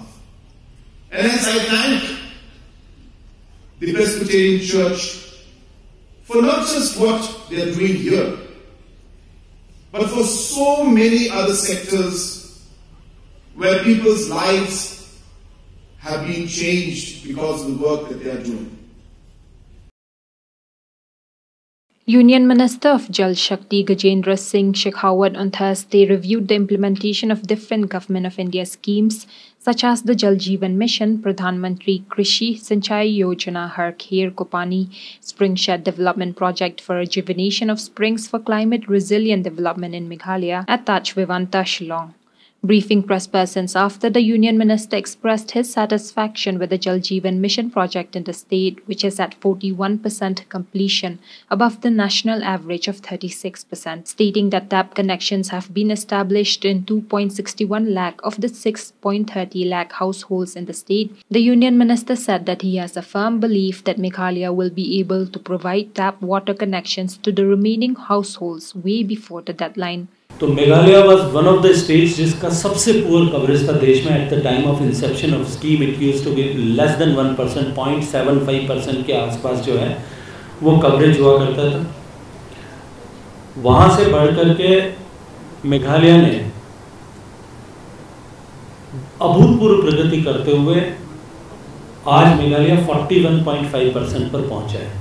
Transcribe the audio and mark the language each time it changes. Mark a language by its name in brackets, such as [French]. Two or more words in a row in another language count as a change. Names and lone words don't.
[English] And hence I thank the Presbyterian Church for not just what they are doing here, but for so many other sectors where people's lives have been changed because of the work that they are doing. Union Minister of Jal Shakti Gajendra Singh Shekhawat on Thursday reviewed the implementation of different Government of India schemes such as the Jal Jeevan Mission, Pradhan Mantri Krishi Sinchai Yojana Har Kher Kopani Spring Shed Development Project for rejuvenation of springs for climate resilient development in Meghalaya at Taj Vivanta, Shillong. Briefing press persons after the Union Minister expressed his satisfaction with the Jal Jeevan Mission project in the state, which is at 41% completion, above the national average of 36%, stating that tap connections have been established in 2.61 lakh of the 6.30 lakh households in the state. The Union Minister said that he has a firm belief that Meghalaya will be able to provide tap water connections to the remaining households way before the deadline. तो मेघालय was one of the states [Hindi] जिसका सबसे [English] poor coverage [Hindi] था देश में [English] at the time of inception of scheme. it used to be less than [Hindi] 1%, 0.75% के आसपास जो है वो कवरेज हुआ करता था. वहाँ से बढ़ करके मेघालय ने अभूतपूर्व प्रगति करते हुए आज मेघालय 41.5% पर पहुँचा है.